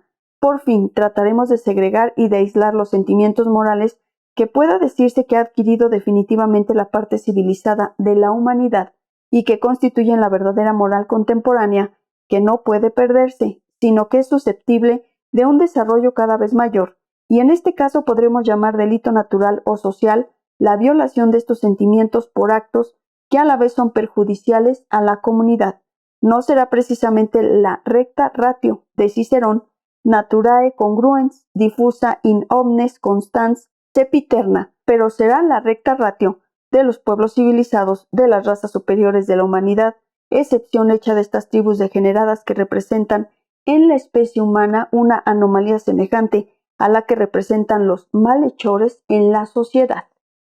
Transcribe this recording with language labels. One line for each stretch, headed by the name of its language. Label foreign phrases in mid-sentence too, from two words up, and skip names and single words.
Spanish: Por fin, trataremos de segregar y de aislar los sentimientos morales que pueda decirse que ha adquirido definitivamente la parte civilizada de la humanidad y que constituyen la verdadera moral contemporánea, que no puede perderse, sino que es susceptible de un desarrollo cada vez mayor, y en este caso podremos llamar delito natural o social la violación de estos sentimientos por actos que a la vez son perjudiciales a la comunidad. No será precisamente la
Latin: recta ratio de Cicerón, naturae congruens diffusa in omnes constans sempiterna,
Spanish: pero será la
Latin: recta ratio
Spanish: de los pueblos civilizados, de las razas superiores de la humanidad, excepción hecha de estas tribus degeneradas que representan en la especie humana una anomalía semejante a la que representan los malhechores en la sociedad.